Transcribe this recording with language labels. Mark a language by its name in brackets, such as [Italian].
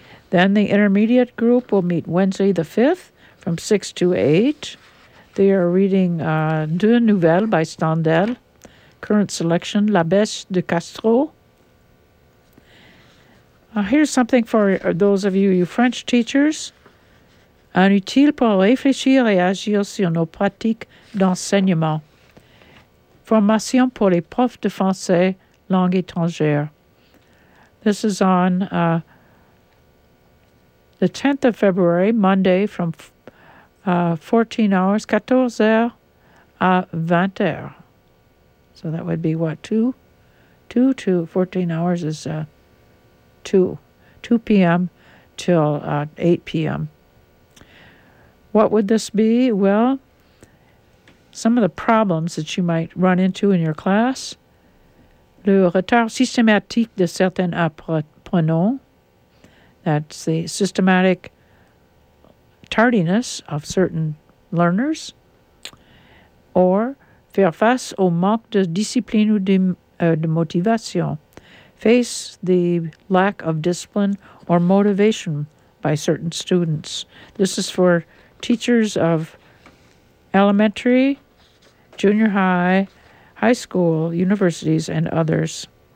[English] Then the intermediate group will meet Wednesday the 5th from 6 to 8. They are reading Deux Nouvelles by Stendhal, current selection, La Bêche de Castro. Here's something for those of you French teachers. [French] Un utile pour réfléchir et agir sur nos pratiques d'enseignement. Formation pour les profs de français, langue étrangère. [English] This is on the 10th of February, Monday, from 14 hours, [French] 14 heures à 20 heures. [English] So that would be what, 2 to 14 hours is 2 p.m. till 8 p.m. What would this be? Well, some of the problems that you might run into in your class. [French] Le retard systématique de certains apprenants. [English] That's the systematic tardiness of certain learners. [French] Or faire face au manque de discipline ou de motivation. [English] Face the lack of discipline or motivation by certain students. This is for teachers of elementary, junior high, high school, universities, and others.